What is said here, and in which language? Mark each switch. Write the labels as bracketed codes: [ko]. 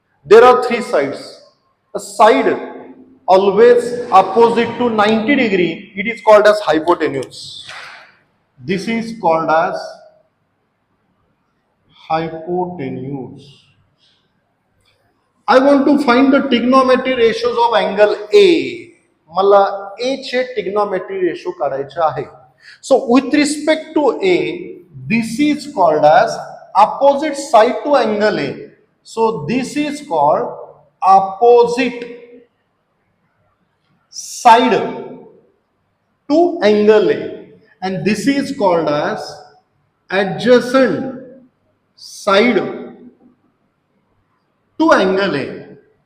[en] There are three sides. A side always opposite to 90 degree, it is called as hypotenuse. This is called as hypotenuse. I want to find the trigonometry ratios of angle A. [mr] मला A चे trigonometry ratio काढायचे आहे. [en] So with respect to A, this is called as opposite side to angle A. So this is called opposite side to angle A, and this is called as adjacent side to angle A.